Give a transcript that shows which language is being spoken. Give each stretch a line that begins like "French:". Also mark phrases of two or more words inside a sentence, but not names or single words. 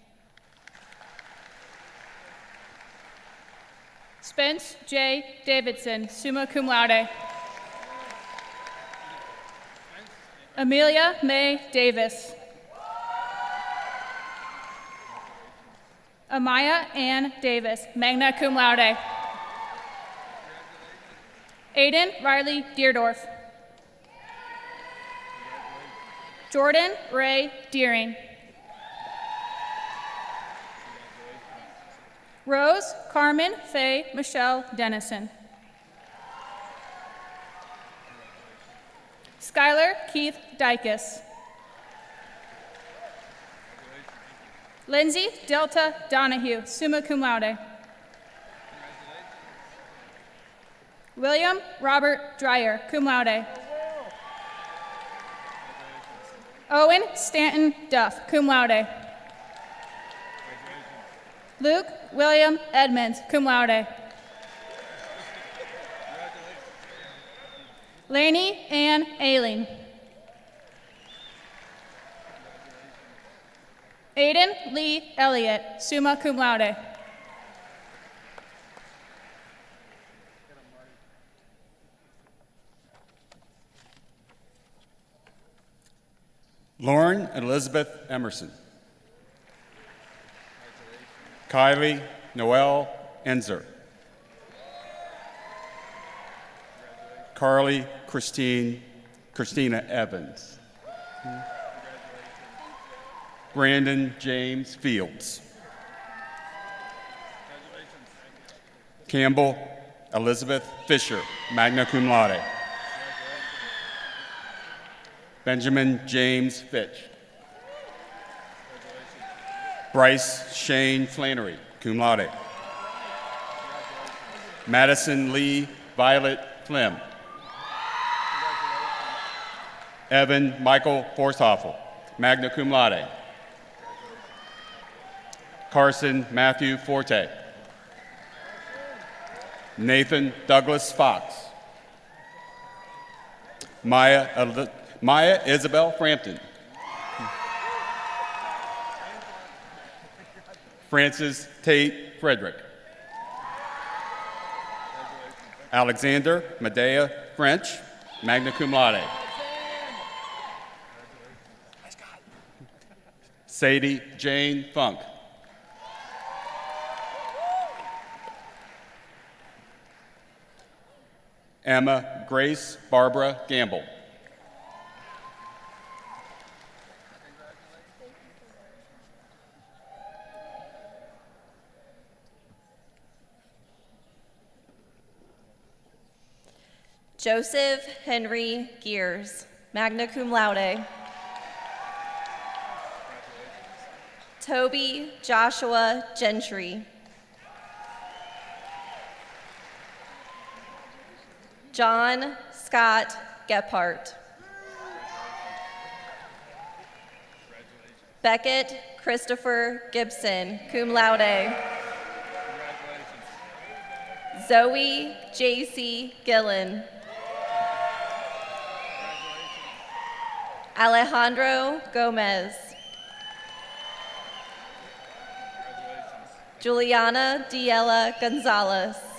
English: Spence J.
Latin: Davidson, summa cum laude.
English: Amelia May Davis. Amaya Ann Davis,
Latin: magna cum laude.
English: Aiden Riley Deerdorf. Jordan Ray Deering. Rose Carmen Faye Michelle Dennison. Skylar Keith Dykus. Lindsay Delta Donahue,
Latin: summa cum laude.
English: William Robert Dreyer,
Latin: cum laude.
English: Owen Stanton Duff,
Latin: cum laude.
English: Luke William Edmonds,
Latin: cum laude.
English: Lainey Ann Ailing. Aiden Lee Elliott,
Latin: summa cum laude.
English: Lauren Elizabeth Emerson. Kylie Noel Enzer. Carly Christina Evans. Brandon James Fields. Campbell Elizabeth Fisher,
Latin: magna cum laude.
English: Benjamin James Fitch. Bryce Shane Flannery,
Latin: cum laude.
English: Madison Lee Violet Flem. Evan Michael Forshoffel,
Latin: magna cum laude.
English: Carson Matthew Forte. Nathan Douglas Fox. Maya Isabel Frampton. Francis Tate Frederick. Alexander Medea French,
Latin: magna cum laude.
English: Sadie Jane Funk. Emma Grace Barbara Gamble. Joseph Henry Gears,
Latin: magna cum laude.
English: Toby Joshua Gentry. John Scott Gephardt. Beckett Christopher Gibson,
Latin: cum laude.
English: Zoe J.C. Gillen. Alejandro Gomez. Juliana Diella Gonzalez.